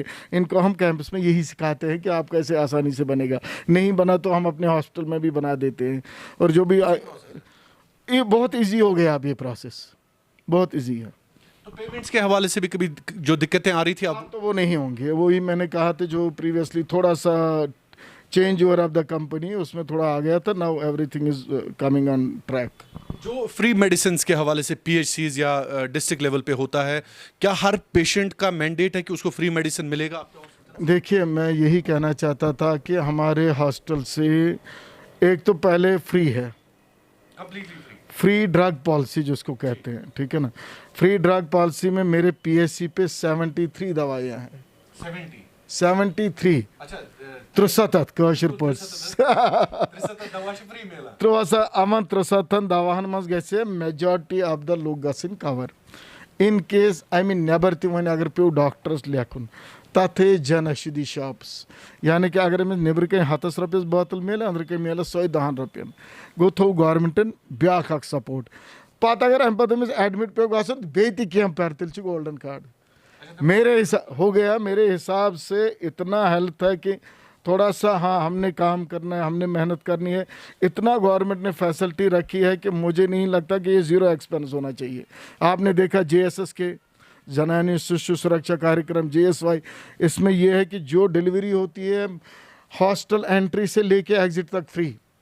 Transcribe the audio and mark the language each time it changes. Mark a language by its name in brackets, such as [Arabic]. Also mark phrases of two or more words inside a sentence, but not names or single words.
[Hindi] इनको हम कैंपस में यही सिखाते हैं कि आप कैसे आसानी से बनेगा, नहीं बना तो हम अपने हॉस्पिटल में भी बना देते हैं। और जो भी ये बहुत ईजी हो गया अब, ये प्रोसेस बहुत ईजी है। तो पेमेंट्स के हवाले से भी कभी जो दिक्कतें आ रही थी अब तो वो नहीं होंगे, वही मैंने कहा था जो प्रीवियसली थोड़ा सा [English] change over of the company [Hindi] उसमें थोड़ा आ गया था। [English] Now everything is coming on track. [Hindi] जो [English] free medicine [Hindi] के हवाले से पीएचसीज या [English] district level [Hindi] पे होता है, क्या हर पेशेंट का मैंडेट है कि उसको [English] free medicine [Hindi] मिलेगा आपके हॉस्पिटल? देखिए मैं यही कहना चाहता था कि हमारे हॉस्टल से एक तो पहले फ्री है, [English] free drug policy [Hindi] जिसको कहते हैं, ठीक है ना। [English] free drug policy [Hindi] में मेरे पीएचसी पे 73 दवाइयाँ हैं। [Kashmiri] 73 त्रुसतत कशर त्रुसा अमन त्रुसतन दवाहन मज गसे [English] majority of the [Kashmiri] लोग गसिन कवर इन केस [English] I mean [Kashmiri] नेबर ति वन अगर पे डॉक्टर्स लेखुन तथे जनऔषधि शॉप्स, यानी कि अगर अमिस नेबर कहीं 100 रॉपियस बोतल मिले अंदर कहीं मिले 110 रॉपियन गो थो गवर्नमेंटन ब्याख अख सपोर्ट पत अगर अम पे अमिस एडमिट पे गसन बेति कम पर तिल गोल्डन कार्ड [Hindi] मेरे हो गया। मेरे हिसाब से इतना हेल्थ है कि थोड़ा सा हाँ हमने काम करना है, हमने मेहनत करनी है, इतना गवर्नमेंट ने फैसिलिटी रखी है कि मुझे नहीं लगता कि ये [English] zero expense [Hindi] होना चाहिए। आपने देखा जेएसएस के जनानी शिशु सुरक्षा कार्यक्रम JSY, इसमें यह है कि जो डिलीवरी होती है [English] hostel entry [Hindi] से लेके एग्जिट तक फ्री।